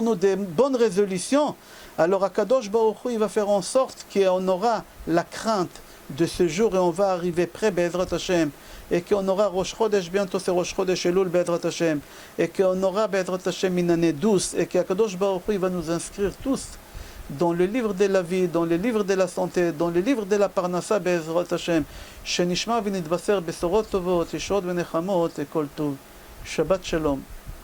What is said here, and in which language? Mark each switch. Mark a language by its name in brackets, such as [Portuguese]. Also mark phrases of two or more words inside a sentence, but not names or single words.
[French] nous des bonnes résolutions, alors [Hebrew] הקדוש ברוך הוא, [French] il va faire en sorte qu'on aura la crainte de ce jour et on va arriver près [Hebrew] בעזרת השם, [French] et qu'on aura [Hebrew] ראש חודש, [French] bientôt c'est [Hebrew] ראש חודש אלול בעזרת השם, [French] et qu'on aura [Hebrew] בעזרת השם [French] une année douce, et qu' [Hebrew] הקדוש ברוך הוא, [French] il va nous inscrire tous dans le livre de la vie, dans le livre de la santé, dans le livre de la [Hebrew] פרנסה בעזרת השם שנשמע ונבשר בשורות טובות ישועות ונחמות, [French] et [Hebrew] כל טוב. שבת שלום.